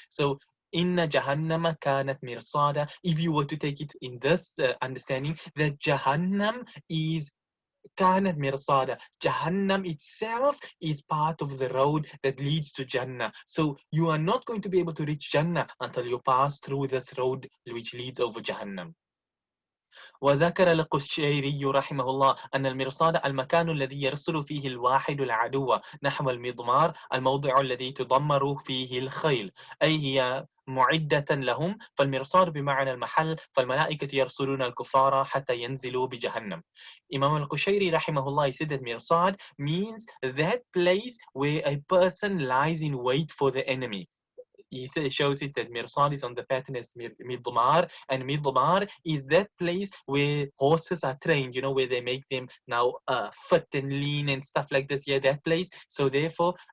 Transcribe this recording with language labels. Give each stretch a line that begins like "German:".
English: So Inna Jahannama kanat mirsada. If you were to take it in this understanding, that Jahannam is
Arabic: كانت مرصادة.
English: Jahannam itself is part of the road that leads to Jannah. So you are not going to be able to reach Jannah until you pass through this road which leads over Jahannam.
Arabic: وذكر القشيري رحمه الله أن المرصاد المكان الذي يرسل فيه الواحد العدو نحو المضمار الموضع الذي تضمر فيه الخيل أي هي معدة لهم فالمرصاد بمعنى المحل فالملائكة يرسلون الكفار حتى ينزلوا بجهنم.
English: Imam al-Qushayri rahimahullah said that mirsad means that place where a person lies in wait for the enemy. He shows it that mirsad is on the pattern as midmar, and midmar is that place where horses are trained, where they make them now fit and lean and stuff like this. Yeah, that place. So therefore,